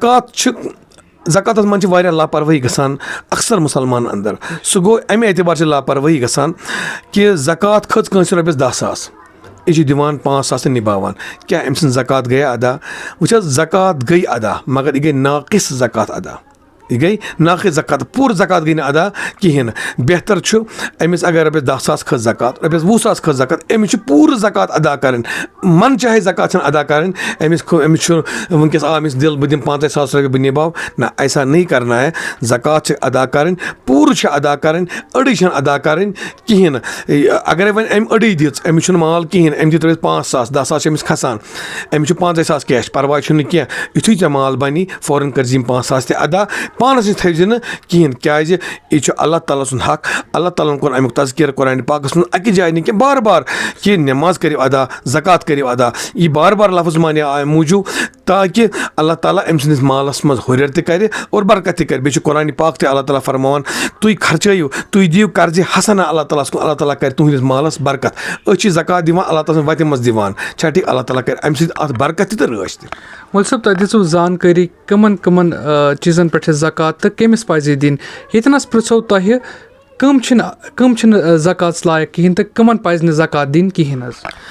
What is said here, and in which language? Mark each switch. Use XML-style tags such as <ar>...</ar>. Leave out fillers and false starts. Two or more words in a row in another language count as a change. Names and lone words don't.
<ks>زکاتَس منٛز چھِ واریاہ لاپَروٲہی گژھان اکثر مُسلمانَن اَندَر سُہ گوٚو اَمہِ اعتبار چھِ لاپَروٲہی گژھان کہِ زکات کھٔژ کٲنٛسہِ رۄپیَس 10,000 یہِ چھِ دِوان 5,000 تہٕ نِباوان کیٛاہ أمۍ سٕنٛز زکات گٔیے ادا وٕچھ حظ زکات گٔے ادا مگر یہِ گٔے ناقص زکات ادا یہِ گٔے ناقص زکات پوٗرٕ زکات گٔے نہٕ ادا کِہیٖنۍ نہٕ بہتر چھُ أمِس اگر رۄپیَس 10,000 کھٔژ زکات رۄپیَس 20,000 کھٔژ زکات أمِس چھِ پوٗرٕ زکات ادا کَرٕنۍ من چاہے زکات چھَنہٕ ادا کَرٕنۍ أمِس چھُ وٕنکٮ۪س آو أمِس دِل بہٕ دِمہٕ 50,000 رۄپیہِ بہٕ نِباو نہ</ks> <ur>ایسا نہیں کرنا ہے</ur> <ks>زکات چھِ ادا کَرٕنۍ پوٗرٕ چھِ ادا کَرٕنۍ أڑٕے چھَنہٕ ادا کَرٕنۍ کِہیٖنۍ نہٕ اگرے وۄنۍ أمۍ أڑٕے دِژ أمِس چھُنہٕ مال کِہیٖنۍ أمۍ دِتۍ رۄپیَس 5,000 10,000 چھِ أمِس کھسان أمِس چھُ 50,000 کیش پرواے چھُنہٕ کینٛہہ یُتھُے ژےٚ مال بَنی فوراً کٔرۍ یِم 5,000 تہِ ادا پانَس نِش تھٲوزِ نہٕ کِہیٖنۍ کیٛازِ یہِ چھُ اللہ تعالیٰ سُنٛد حق اللہ تعالیٰ ہن کوٚر اَمیُک تذکیٖر قرآنِ پاکَس منٛز اَکہِ جایہِ نہٕ کینٛہہ بار بار کہِ نٮ۪ماز کٔرِو ادا زکات کٔرِو ادا یہِ بار بار لفظ مانے اَمہِ موٗجوٗب تاکہِ اللہ تعالیٰ أمۍ سٕنٛدِس مالَس منٛز ہُرٮ۪ر تہِ کَرِ اور برکت تہِ کَرِ بیٚیہِ چھُ قرآنِ پاک تہِ اللہ تعالیٰ فرماوان تُہۍ خرچٲیِو تُہۍ دِیِو قرضہِ حسنا اللہ تعالیٰ ہَس کُن اللہ تعالیٰ کَرِ تُہٕنٛدِس مالَس برکت أسۍ چھِ زکات دِوان اللہ تعالیٰ سٕنٛز وَتہِ منٛز دِوان چھا ٹھیٖک اللہ تعالیٰ کَرِ اَمہِ سۭتۍ اَتھ برکت تہِ تہٕ رٲچھ تہِ مول صٲب تۄہہِ دِژوٕ زانکٲری کٕمن کٕمن چیٖزن پٮ۪ٹھ چھِ زکات تہٕ کٔمِس پَزِ دِنۍ ییٚتنَس پرٛژھو تۄہہِ کٕم چھِنہٕ زکاتس لایق کِہیٖنۍ تہٕ کٕمن پَزِ نہٕ زکات دِنۍ کِہیٖنۍ حظ</ks>